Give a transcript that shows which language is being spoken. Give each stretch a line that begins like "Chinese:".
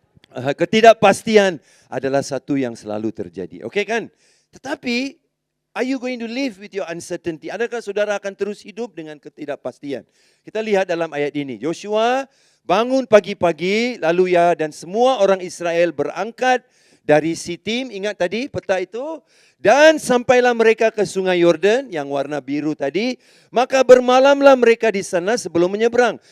Malay: Ketidakpastian adalah satu yang selalu terjadi. Okey kan? Tetapi,
English: are you going to live with your uncertainty?
Malay: Adakah saudara akan terus hidup dengan ketidakpastian? Kita lihat dalam ayat ini. Yosua bangun pagi-pagi, lalu dan semua orang Israel berangkat dari Sitim, ingat tadi peta itu, dan sampailah mereka ke sungai Yordan yang warna biru tadi, maka bermalamlah mereka di sana sebelum menyeberang.